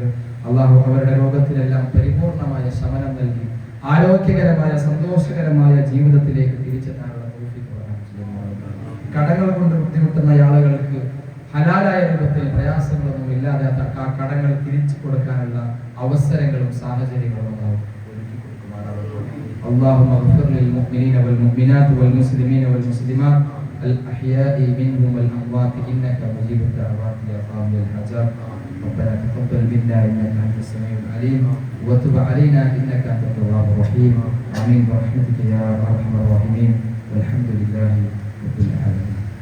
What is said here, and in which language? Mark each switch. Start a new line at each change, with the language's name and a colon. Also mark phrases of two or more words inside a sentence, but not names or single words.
Malayalam: അള്ളാഹു അവരുടെ രോഗത്തിലെല്ലാം പരിപൂർണമായ ശമനം നൽകി ആരോഗ്യകരമായ സന്തോഷകരമായ ജീവിതത്തിലേക്ക് തിരിച്ചെത്താനുള്ള തൗഫീഖ് പ്രദാനം ചെയ്യുമാറാവട്ടെ. കടങ്ങൾ കൊണ്ട് ബുദ്ധിമുട്ടുന്ന ആളുകൾക്ക് ഹലാലായ രൂപത്തിൽ പ്രയാസങ്ങളൊന്നും ഇല്ലാതെ ആ കടങ്ങൾ തിരിച്ചു കൊടുക്കാനുള്ള അവസരങ്ങളും സാഹചര്യങ്ങളും ഒരുക്കി കൊടുക്കുമാറാവട്ടെ.
Arabic: اللهم اغفر للمؤمنين والمؤمنات والمسلمين والمسلمات الأحياء منهم والأموات إنك مجيب الدعوات يا قاضي الحاجات. ربنا تقبل منا إنك أنت السميع العليم وتب علينا إنك أنت التواب الرحيم. آمين برحمتك يا أرحم الراحمين والحمد لله رب العالمين.